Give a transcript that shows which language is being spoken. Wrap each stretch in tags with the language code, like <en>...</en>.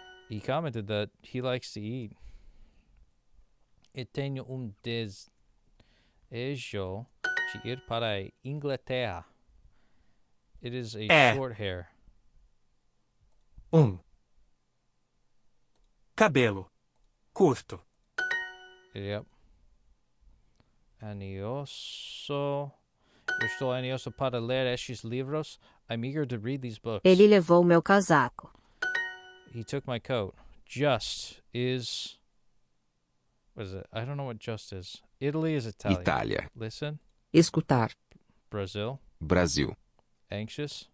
<en>He commented that he likes to eat.</en> <pt>Eu tenho desejo de ir para a Inglaterra.</pt> <en>It is a short hair.</en> <pt>Cabelo. Curto.</pt> <en>Yep. Anioso.</en> <pt>Eu estou ansioso para ler estes livros.</pt> <en>I'm eager to read these books.</en> <pt>Ele levou meu casaco.</pt> <en>He took my coat. Just is... What is it? I don't know what just is. Italy is Italian.</en> <pt>Itália.</pt> <en>Listen.</en> <pt>Escutar.</pt> <en>Brazil.</en> <pt>Brasil.</pt> <en>Anxious.</en>